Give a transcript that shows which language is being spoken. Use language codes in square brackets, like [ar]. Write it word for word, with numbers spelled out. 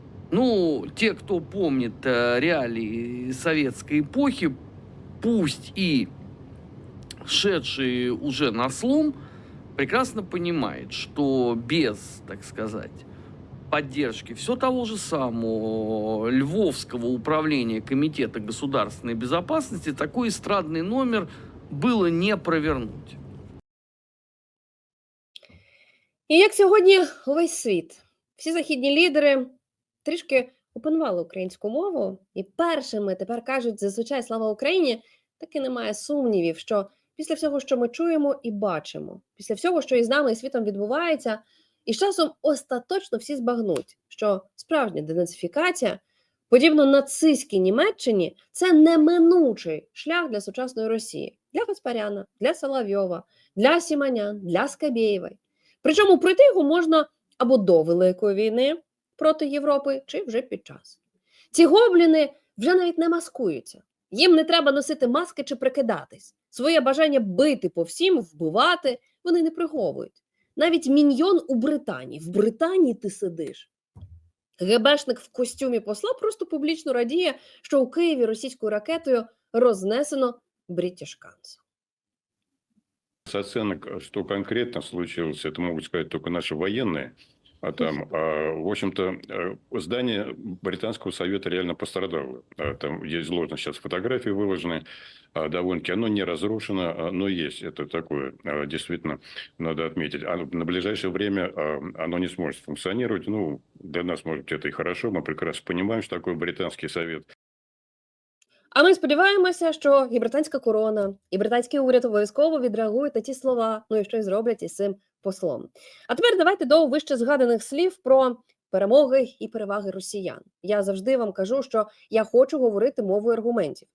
[ru] Ну, те, кто помнит реалии советской эпохи, пусть и шедшие уже на слом, прекрасно понимает, что без, так сказать, поддержки все того же самого Львовского управления Комитета государственной безопасности такой эстрадный номер было не провернуть. [uk] І як сьогодні увесь світ, всі західні лідери трішки опанували українську мову, і першими тепер кажуть зазвичай «Слава Україні», таки немає сумнівів, що після всього, що ми чуємо і бачимо, після всього, що із нами і світом відбувається, і з часом остаточно всі збагнуть, що справжня денацифікація, подібно нацистській Німеччині, це неминучий шлях для сучасної Росії, для Гаспаряна, для Соловйова, для Сімонян, для Скабєєвої. Причому пройти його можна або до Великої війни проти Європи, чи вже під час. Ці гобліни вже навіть не маскуються. Їм не треба носити маски чи прикидатись. Своє бажання бити по всім, вбивати, вони не приховують. Навіть міньйон у Британії. В Британії ти сидиш. ГБшник в костюмі посла просто публічно радіє, що у Києві російською ракетою рознесено British Council. [ru] С оценок, что конкретно случилось, это могут сказать только наши военные. А там, а, в общем-то, здание Британского совета реально пострадало. А, там есть сложно сейчас фотографии выложены, а, довольно-таки. Оно не разрушено, а, но есть. Это такое, а, действительно, надо отметить. А на ближайшее время а, оно не сможет функционировать. Ну, для нас, может быть, это и хорошо. Мы прекрасно понимаем, что такое Британский совет. [uk] А ми сподіваємося, що і британська корона, і британський уряд обов'язково відреагують на ті слова, ну і що й зроблять із цим послом. А тепер давайте до вище згаданих слів про перемоги і переваги росіян. Я завжди вам кажу, що я хочу говорити мовою аргументів.